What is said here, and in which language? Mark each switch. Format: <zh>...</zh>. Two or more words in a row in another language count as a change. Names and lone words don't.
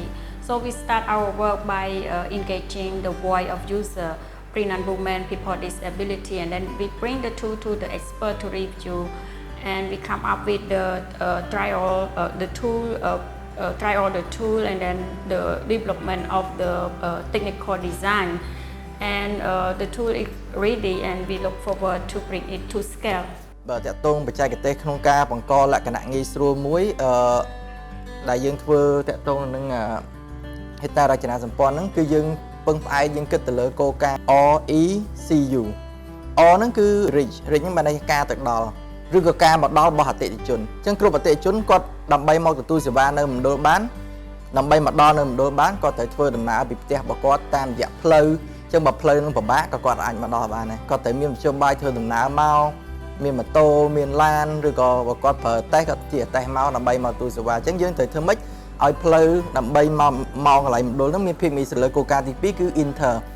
<en>So we start our work by engaging the voice of user, pregnant women, people with disability, and then we bring the tool to the expert to review, and we come up with the trial the tool and then the development of the technical design, and the tool is ready and we look forward to bring it to scale.</en> <km>បើតាក់ទងបច្ចេកទេសក្នុងការបង្កលក្ខណៈងាយស្រួលមួយដែលយើងធ្វើតាក់ទងនឹងហេដ្ឋារចនាសម្ព័ន្ធហ្នឹងគឺយើងពឹងផ្អែកយើងគិតទៅលើគោលការណ៍ RECU R ហ្នឹងគឺ reach ហ្នឹងបានន័យការទៅដល់ឬក៏ការមកដល់របស់អតិថិជនអញ្ចឹងគ្រប់អតិថិជនគាត់ដើម្បីមកទទួលសេវានៅមណ្ឌលបានដើម្បីមកដល់នៅមណ្ឌលបានគាត់ត្រូវធ្វើដំណើរពីផ្ទះរបស់គាត់តាមរយៈផ្លូវអញ្ចឹងបើផ្លូវនឹងពិបាកក៏គាត់អាចមកដល់បានដែរគាត់ត្រូវមានមធ្យោបាយធ្វើដំណើរមកមានម៉ូតូមានឡានឬក៏បើគាត់ប្រើតេស្តគាត់ជិះតេស្តមកដើម្បីមកទូសេវាអញ្ចឹងយើងត្រូវធ្វើម៉េចឲ្យផ្លូវដើម្បីមកកន្លែងមណ្ឌលហ្នឹងមានភាពងាយស្រួលគោលការណ៍ទី2គឺ inter</km>